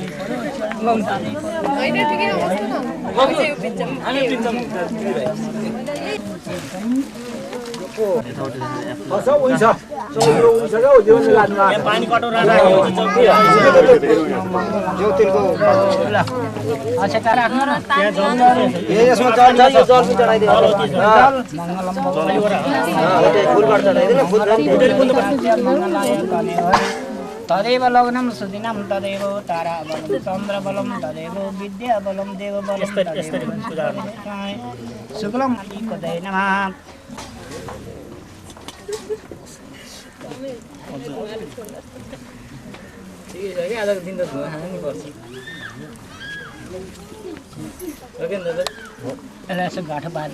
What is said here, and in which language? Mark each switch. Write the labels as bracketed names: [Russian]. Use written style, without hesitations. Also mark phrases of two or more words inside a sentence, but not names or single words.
[Nepali] पानी कटोरा [Sanskrit] तदेव लग्नं सुदिनं तदेव ताराबलं चन्द्रबलं तदेव विद्याबलं देवबलं शुक्लं कदय नमः [Nepali] आजको दिन त धुवा खानु नि पर्छ यसो गाँठो बाँध्यो